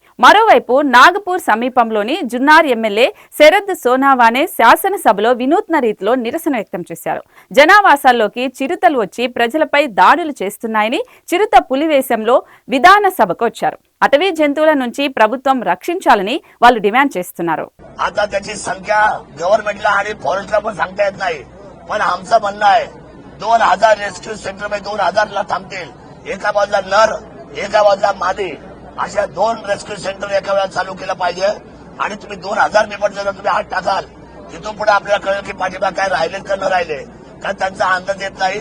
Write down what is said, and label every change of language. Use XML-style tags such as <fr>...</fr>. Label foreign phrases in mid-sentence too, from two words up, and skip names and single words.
<te>మరోవైపు నాగపూర్ సమీపంలోని జున్నార్ ఎమ్మెల్యే శరద్ సోనావానే శాసనసభలో వినూత్న రీతిలో నిరసన వ్యక్తం చేశారు. జనావాసాల్లోకి చిరుతలు వచ్చి ప్రజలపై దాడులు చేస్తున్నాయని, చిరుత పులివేశంలో విధాన సభకు వచ్చారు. అటవీ జంతువుల నుంచి ప్రభుత్వం రక్షించాలని వాళ్ళు డిమాండ్ చేస్తున్నారు.</te> <mr>आता त्याची संख्या गव्हर्नमेंटला आणि फॉरेस्टला पण सांगता येत नाही, पण आमचं म्हणणं आहे 2000 रेस्क्यू सेंटर मध्ये 2000 ला थांबतील. एका बाजूला नर, एका बाजूला मादी, अशा 2 रेस्क्यू सेंटर एका वेळा चालू केलं पाहिजे. आणि तुम्ही 2000 निवड जर तुम्ही हात टाकाल, तिथून पुढे आपल्याला कळेल की पाठीमागे काय राहिले का न राहिले, कारण त्यांचा अंदाज येत नाही.</mr>